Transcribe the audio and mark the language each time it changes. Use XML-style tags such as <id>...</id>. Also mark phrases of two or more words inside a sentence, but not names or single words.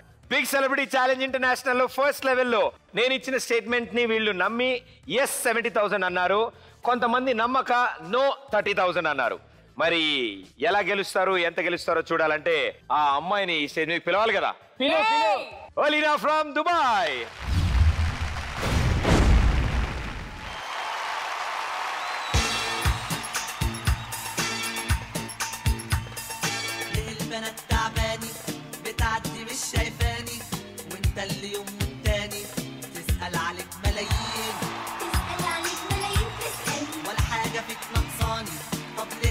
<te>బిగ్ సెలబ్రిటీ ఛాలెంజ్ ఇంటర్నేషనల్ లో</te> <en>first level</en> <te>నేను ఇచ్చిన స్టేట్మెంట్ ని వీళ్ళు నమ్మి ఎస్ 70,000 అన్నారు. కొంతమంది నమ్మక నో 30,000 అన్నారు. మరి ఎలా గెలుస్తారు, ఎంత గెలుస్తారో చూడాలంటే ఆ అమ్మాయిని ఈ స్టేజ్ మీద పిలవాలి కదా.</te> <en>Olina from Dubai.</en> <ar>البنات تعباني بتعدي مش شايفاني وانت اللي يوم والتاني تسأل عليك ملايين تسأل ولا حاجة فيك نقصاني طب ليه</ar>